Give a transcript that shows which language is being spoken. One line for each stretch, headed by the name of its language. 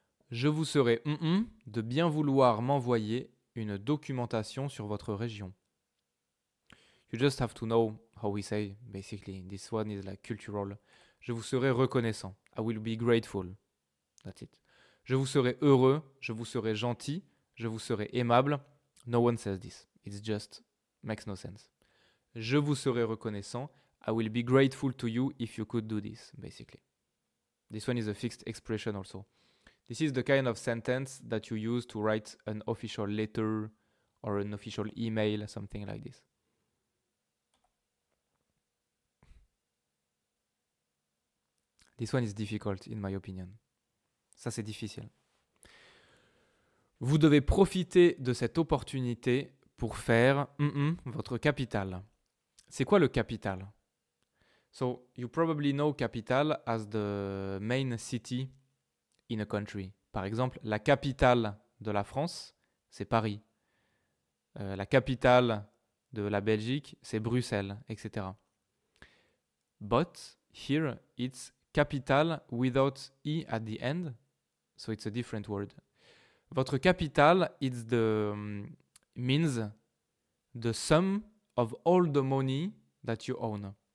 French: Je vous serai de bien vouloir m'envoyer une documentation sur votre région.
English: You just have to know how we say, basically. This one is like cultural.
French: Je vous serai reconnaissant.
English: I will be grateful. That's it.
French: Je vous serai heureux. Je vous serai gentil. Je vous serai aimable.
English: No one says this. It's just makes no sense.
French: Je vous serai reconnaissant.
English: I will be grateful to you if you could do this, basically. This one is a fixed expression also. This is the kind of sentence that you use to write an official letter or an official email, something like this. This one is difficult, in my opinion.
French: Ça, c'est difficile. Vous devez profiter de cette opportunité pour faire votre capital. C'est quoi le capital?
English: So, you probably know capital as the main city in a country.
French: Par exemple, la capitale de la France, c'est Paris. La capitale de la Belgique, c'est Bruxelles, etc.
English: But here, it's capital without E at the end, so it's a different word.
French: Votre capital,
English: it's the means the sum of all the money that you own.